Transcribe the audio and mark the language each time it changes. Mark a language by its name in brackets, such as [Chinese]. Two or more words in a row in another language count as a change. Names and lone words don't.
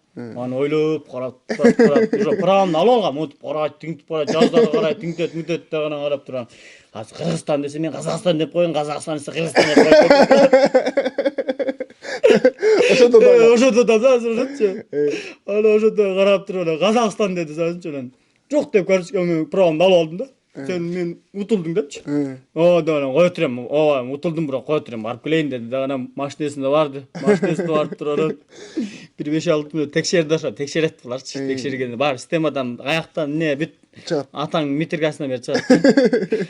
[Kyrgyz] Анан ойлоп карап уже правамды алып алгам, мынтип карайт, тинтип карайт, жаздага карайт, тинтет да анан карап турам. Азыр Кыргызстан десе мен Казакстан деп коеюн, Казакстан десе Кыргызстан деп коеюн. Ошондо да ошончу. Анан ошондо карап туруп Казакстан деди сазынчы анан жок деп мен правамды алып алдым да. Сен мен утулдуң депчи. Да анан кое турам. Утулдум, бирок кое турам, барып келейин деди да анан машинесинде барды. Машинесинде барып туруп бир 5-6 мүнөт текшерди ошо, текшерет буларчы. Текшергенде бар системадан каяктан эмне бүт атаң метрикасына бери чыгат.